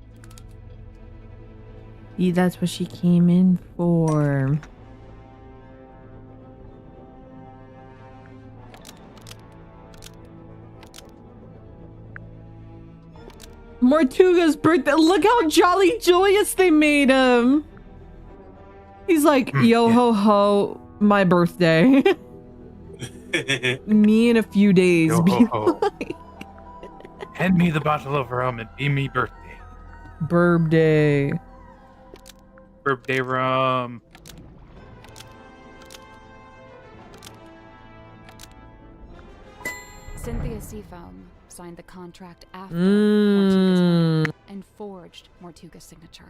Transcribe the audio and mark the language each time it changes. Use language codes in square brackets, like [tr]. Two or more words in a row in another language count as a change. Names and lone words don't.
[en] See, that's what she came in for. 𝗦𝗘𝗥𝗧's birthday. Look how jolly joyous they made him. He's like, yo ho ho, my birthday. Me in a few days. Yo Be ho ho. like, Hand me the bottle of rum and be me birthday. birthday. Birthday rum. Cynthia Seafoam signed the contract after 𝗦𝗘𝗥𝗧's murder and forged 𝗦𝗘𝗥𝗧's signature.